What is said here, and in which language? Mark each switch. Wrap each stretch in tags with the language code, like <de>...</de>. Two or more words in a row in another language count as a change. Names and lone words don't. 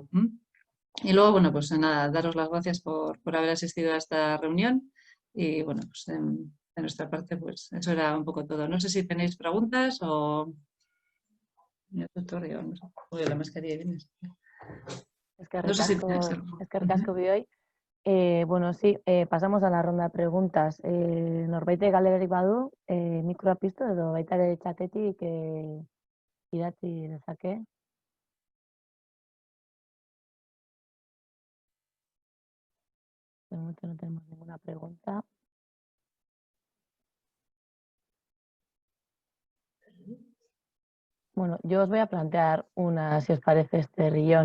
<es>Y luego, bueno, pues nada, daros las gracias por haber asistido a esta reunión y bueno, pues de nuestra parte, pues eso era un poco todo. No sé si tenéis preguntas o... Mira, tutorial, no sé. Uy, la mascarilla viene. No sé si tenéis algo.</es> <eu>Eskerrik asko bioi.</eu> <es>Bueno, sí, pasamos a la ronda de preguntas.</es> <eu>Norbaitek galderik badu, mikroa piztu edo baita ere txatetik idatzi dezake.</eu> <es>De momento no tenemos ninguna pregunta. Bueno, yo os voy a plantear una, si os parece, este rillón.</es>